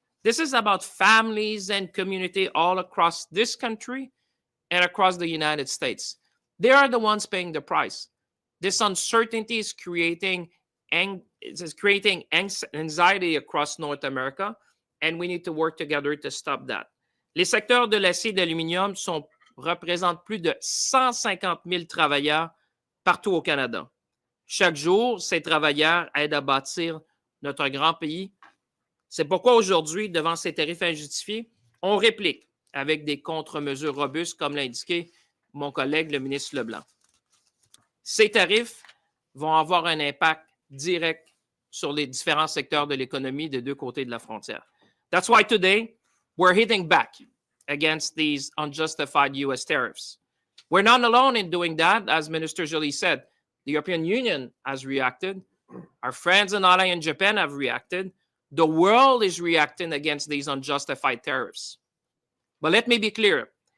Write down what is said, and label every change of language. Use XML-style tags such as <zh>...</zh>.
<en>This is about families and community all across this country and across the United States. They are the ones paying the price. This uncertainty is creating anxiety across North America, and we need to work together to stop that.</en> <fr>Les secteurs de l'acier et de l'aluminium représentent plus de 150 000 travailleurs partout au Canada. Chaque jour, ces travailleurs aident à bâtir notre grand pays. C'est pourquoi aujourd'hui, devant ces tarifs injustifiés, on réplique avec des contre-mesures robustes, comme l'a indiqué mon collègue, le ministre Leblanc. Ces tarifs vont avoir un impact direct sur les différents secteurs de l'économie des deux côtés de la frontière.</fr> <en>That's why today, we're hitting back against these unjustified U.S. tariffs. We're not alone in doing that, as Minister Joly said. The European Union has reacted. Our friends and allies in Japan have reacted. The world is reacting against these unjustified tariffs. But let me be clear.</en>